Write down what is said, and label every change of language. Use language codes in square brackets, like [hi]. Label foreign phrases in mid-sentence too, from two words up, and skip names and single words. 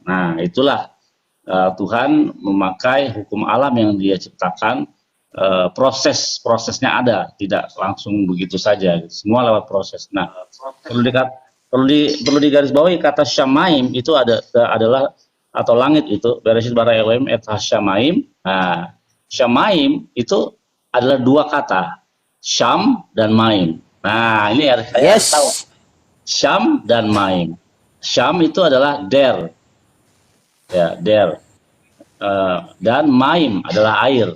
[id] Nah, itulah Tuhan memakai hukum alam yang Dia ciptakan, prosesnya ada, tidak langsung begitu saja. Semua lewat proses. Nah, perlu digarisbawahi kata syamaim itu adalah atau langit itu [he] בראשית ברא אלוהים את השמים. [id] Nah, syamaim itu adalah dua kata, syam dan maim. Nah, ini harus saya tahu. Syam dan maim. Syam itu adalah der. Ya, der. Dan maim adalah air.